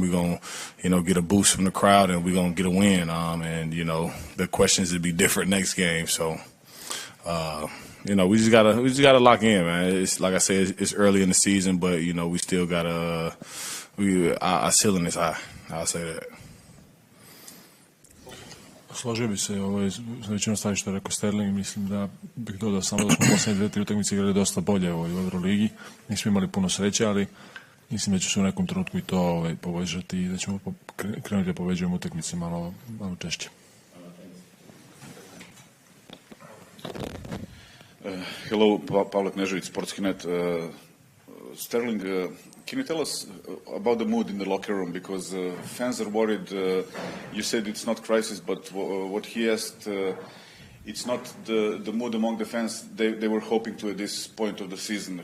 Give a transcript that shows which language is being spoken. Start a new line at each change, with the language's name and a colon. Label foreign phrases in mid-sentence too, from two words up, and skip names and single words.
English: We're gonna get a boost from the crowd, and we're gonna get a win. And the questions will be different next game. So we just gotta lock in, man. It's like I said, it's early in the season, but we still gotta our ceiling is high. I'll say that.
Serbian: Složio bi se s većinom stvari što je rekao Sterling. Mislim da bih dodao samo da smo posljednje 2-3 utakmice igrali dosta bolje u Euroligi. Nismo imali puno sreće, ali mislim da će se u nekom trenutku i to poboljšati i da ćemo krenuti da pobeđujemo utakmice malo češće.
English: Hello, Pavle Knežević, Sportski.net. Sterling, can you tell us about the mood in the locker room? Because fans are worried. You said it's not crisis, but what he asked, it's not the mood among the fans they were hoping to at this point of the season.